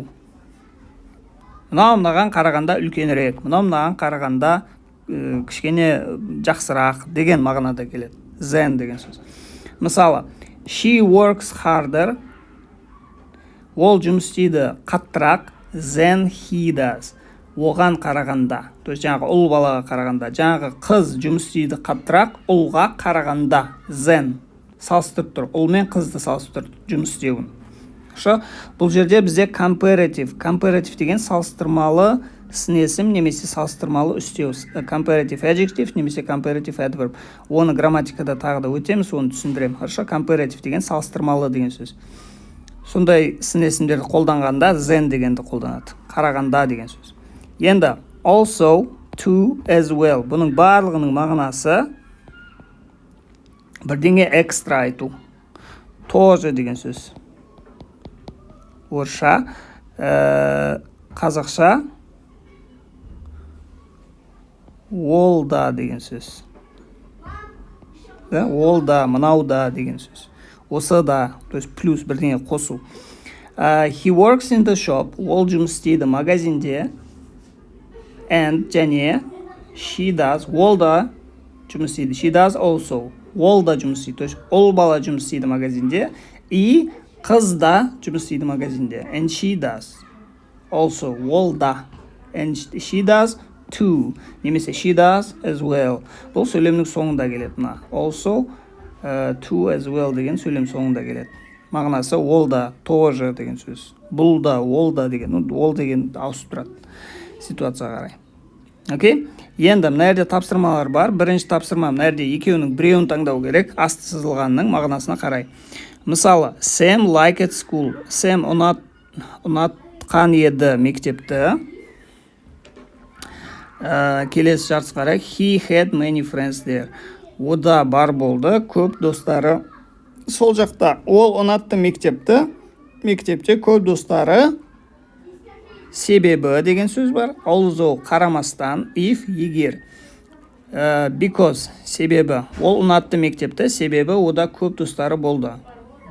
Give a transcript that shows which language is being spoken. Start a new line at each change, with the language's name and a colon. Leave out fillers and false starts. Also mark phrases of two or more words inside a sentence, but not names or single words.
Kazakh: Мынаған қарағанда үлкенірек, мынаған қарағанда кішкене жақсырақ деген мағынада келеді. Then деген сөз. Мысалы,
English: she works harder.
Kazakh: Ол жұмыс істейді қаттырақ
English: than he does.
Kazakh: Оған қарағанда.
Russian: То есть
Kazakh: жаңағы ұл балаға қарағанда. Жаңағы қыз жұмыс істейді қаттырақ ұлға қарағанда. Than. Салыстырып тұр. Ұл мен қызды салыстырып жұмыс істеуін. Бұл жерде бізде comparative. Comparative деген салыстырмалы сын-есім немесе салыстырмалы үстеу.
English: Comparative adjective немесе comparative adverb.
Kazakh: Оны грамматикада тағы да өтеміз, оны түсіндірем. Comparative деген салыстырмалы деген сөз. Сондай сын-есімдерді қолданғанда than дегенді қолданады. Қарағанда деген сөз. Енді
English: also, to, as well.
Kazakh: Бұның барлығының мағынасы бірдеңе экстра айту. Тоже деген сөз. Орысша, қазақша ол да деген сөз. Ол да, мынау да деген сөз. Осы да,
Russian: то есть
Kazakh: плюс бірдеңе қосу.
English: He works in the shop.
Kazakh: Ол жұмыс істейді магазинде.
English: And және she does.
Kazakh: Ол да жұмыс істейді.
English: She does also.
Kazakh: Ол да жұмыс істейді.
Russian: То есть
Kazakh: ол бала жұмыс істейді магазинде. И қыз да жұмыс істейді магазинде.
English: And she does. Also.
Kazakh: Ол да.
English: And she does too.
Kazakh: Немесе
English: she does as well.
Kazakh: Бұл сөйлемнің соңында келеді.
English: Also. To as well
Kazakh: деген сөйлем соңында келеді. Мағынасы ол да, тоже деген сөз. Бұл да, ол да деген. Ол деген ауысып тұрады ситуацияға қарай. Окей? Енді мына жерде тапсырмалар бар. Бірінші тапсырма мына жерде екеуінің біреуін таңдау керек. Асты сызылғанның мағынасына қарай. Мысалы,
English: Sam liked school.
Kazakh: Sam ұнатқан еді мектепті. Келесі жартысы қарай.
English: He had many friends there.
Kazakh: Ода бар болды, көп достары сол жақта. Ол ұнатты мектепті. Мектепте көп достары. Себебі деген сөз бар. Although қарамастан, if егер. Because себебі. Ол ұнатты мектепті, себебі ода көп достары болды.